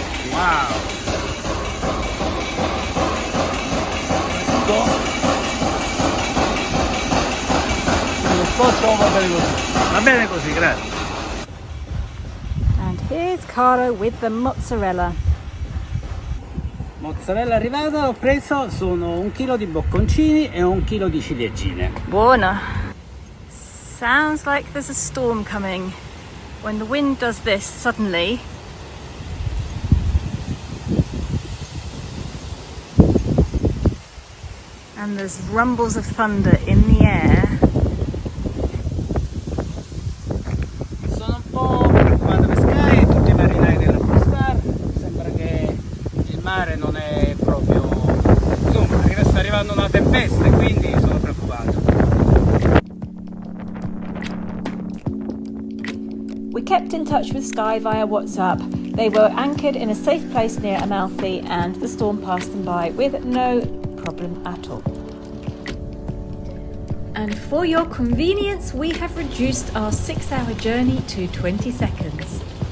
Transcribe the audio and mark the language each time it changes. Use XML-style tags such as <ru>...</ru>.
<en>Wow.</en> <it>Lo scotto va bene così. Va bene così, grazie.</it> <en>And here's Carlo with the mozzarella.</en> <it>Mozzarella arrivata, ho preso, sono 1 chilo di bocconcini e 1 chilo di ciliegine. Buona.</it> <en>Sounds like there's a storm coming. When the wind does this suddenly, and there's rumbles of thunder in the air.</en> <it>Sono un po' preoccupato per Sky e tutti i marinai della Star. Sembra che il mare non è proprio... Insomma, sta arrivando una tempesta e quindi sono preoccupato.</it> <en>We kept in touch with Sky via WhatsApp. They were anchored in a safe place near Amalfi and the storm passed them by with no problem at all. And for your convenience, we have reduced our 6-hour journey to 20 seconds.</en>